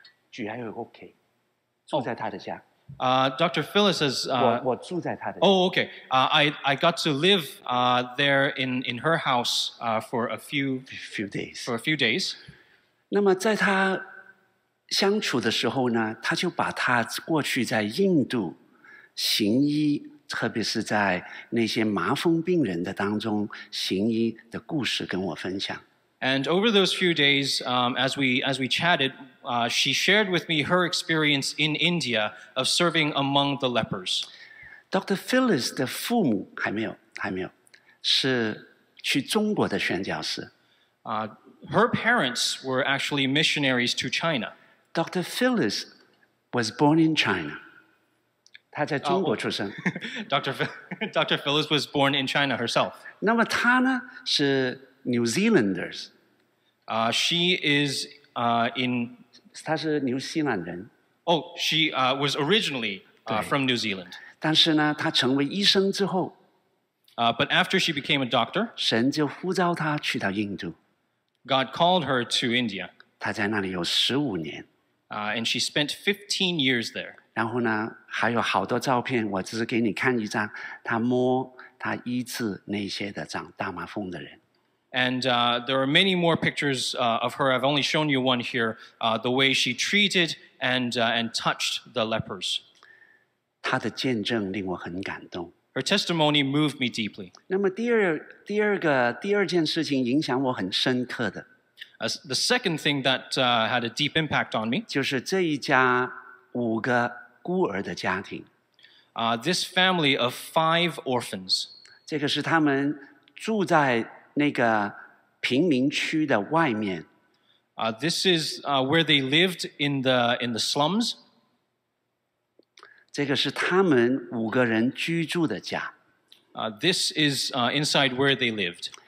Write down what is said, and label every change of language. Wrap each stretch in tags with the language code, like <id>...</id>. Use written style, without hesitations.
<zh>举还有 OK， 住在他的家。</zh> <en>Dr. Phyllis has.</en> <zh>我住在他的家。</zh> <en>Oh, okay. I got to live there in her house for a few days. For a few days.</en> <zh>那么在他相处的时候呢，他就把他过去在印度行医，特别是在那些麻风病人的当中行医的故事跟我分享。</zh> <en>And over those few days, as we chatted, she shared with me her experience in India of serving among the lepers. Dr.</en> <zh>Phyllis 的父母还没有，是去中国的宣教士。</zh> <en>Her parents were actually missionaries to China. Dr. Phyllis was born in China.</en> <zh>她在中国出生。</zh> <en>Dr. Phyllis was born in China herself.</en> <zh>那么她呢是</zh> <en>New Zealanders. She is in.</en> <zh>她是纽西兰人。</zh> <en>Oh, she was originally from New Zealand.</en> <zh>但是呢，她成为医生之后，</zh> <en>but after she became a doctor,</en> <zh>神就呼召她去到印度。</zh> <en>God called her to India.</en> <zh>她在那里有15年。</zh> <en>And she spent 15 years there.</en> <zh>然后呢，还有好多照片，我只是给你看一张，她医治那些的长大麻风的人。</zh> <en>And there are many more pictures of her. I've only shown you one here. The way she treated and touched the lepers.</en> <zh>她的见证令我很感动。</zh> <en>Her testimony moved me deeply.</en> <zh>那么第二件事情影响我很深刻的。</zh> <en>The second thing that had a deep impact on me.</en> <zh>就是这一家5个孤儿的家庭。</zh> <en>This family of 5 orphans.</en> <zh>这个是他们住在那个贫民区的外面。</zh> <en>This is where they lived in the slums.</en> <zh>这个是他们5个人居住的家。</zh> <en>This is inside where they lived.</en>